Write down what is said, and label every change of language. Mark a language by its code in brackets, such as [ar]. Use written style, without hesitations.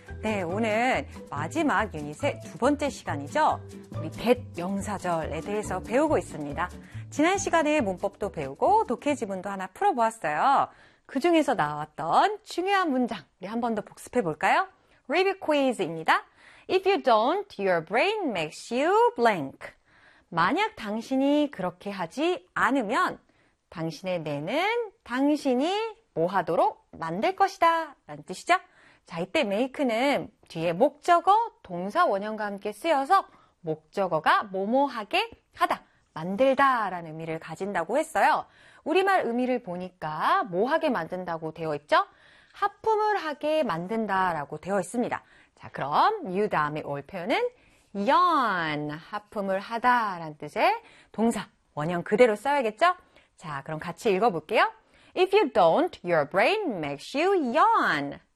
[ko] 네, 오늘 마지막 유닛의 두 번째 시간이죠. 우리 get 명사절에 대해서 배우고 있습니다. 지난 시간에 문법도 배우고 독해 지문도 하나 풀어보았어요. 그 중에서 나왔던 중요한 문장 우리 한 번 더 복습해 볼까요? Review quiz입니다. [en] If you don't, your brain makes you blank. [ko] 만약 당신이 그렇게 하지 않으면 당신의 뇌는 당신이 뭐 하도록 만들 것이다 라는 뜻이죠. 자, 이때 make는 뒤에 목적어, 동사 원형과 함께 쓰여서 목적어가 뭐뭐하게 하다, 만들다 라는 의미를 가진다고 했어요. 우리말 의미를 보니까 뭐하게 만든다고 되어 있죠? 하품을 하게 만든다 라고 되어 있습니다. 자, 그럼 you 다음에 올 표현은 yawn, 하품을 하다 라는 뜻의 동사 원형 그대로 써야겠죠? 자, 그럼 같이 읽어볼게요. [en] If you don't, your brain makes you yawn.